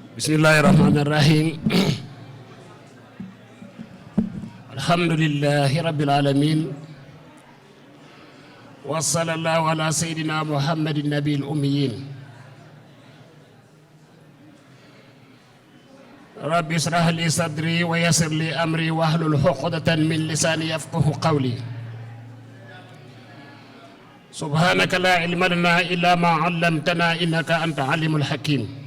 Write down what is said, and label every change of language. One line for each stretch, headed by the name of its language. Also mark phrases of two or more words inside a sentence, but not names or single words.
Arabic: بسم الله الرحمن الرحيم. الحمد لله رب العالمين. وصلى الله على سيدنا محمد النبي الأمي. رب اشرح لي صدري ويسر لي أمري واحلل عقدة من لساني يفقهوا قولي. سبحانك لا علم لنا إلا ما علمتنا إنك أنت العليم الحكيم.